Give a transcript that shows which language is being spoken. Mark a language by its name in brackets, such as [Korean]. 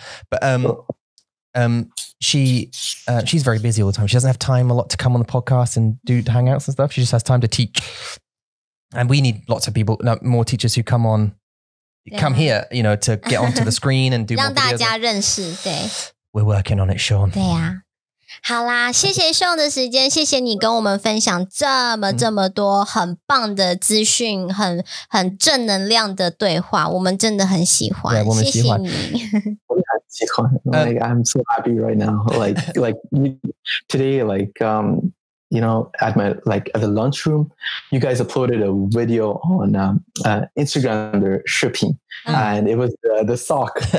[English] But she's very busy all the time. She doesn't have time a lot to come on the podcast and do hangouts and stuff. She just has time to teach. And we need lots of people, more teachers who come here, you know, to get onto the screen and do more videos. [Chinese] 让大家认识，对。 [English] We're working on it, Shawn. [Chinese] 对呀。好啦，谢谢Shawn的时间，谢谢你跟我们分享这么多很棒的资讯，很正能量的对话，我们真的很喜欢，对，我们喜欢。谢谢你。 [English] Like I'm so happy right now. Like today, like you know, at the lunchroom, you guys uploaded a video on Instagram, the shipping, and it was the sock.